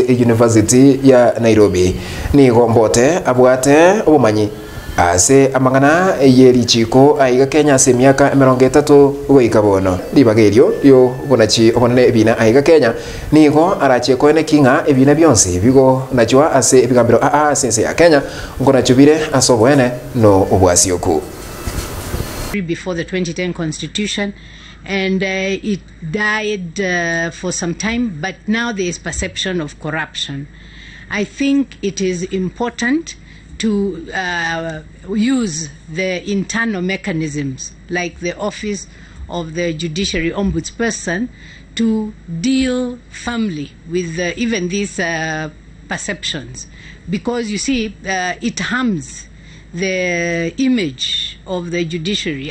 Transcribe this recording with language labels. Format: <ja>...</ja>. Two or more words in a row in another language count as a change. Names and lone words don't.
<guz>University ya Nairobi nigo Mbote abwate obumanyi ase amangana yerichiko aiga Kenya ase myaka 30 goika bono libagerio yo bonachi omonene ebina aiga Kenya nigo arache koene kinga ebina byonse bigo nachwa ase ebigambiro sense ya Kenya ngona chubire asobwene no obwasioku</guz> <en>before the 2010 constitution and it died for some time, but now there is perception of corruption. I think it is important to use the internal mechanisms like the office of the judiciary ombudsperson to deal firmly with even these perceptions, because you see it harms the image of the judiciary.</en>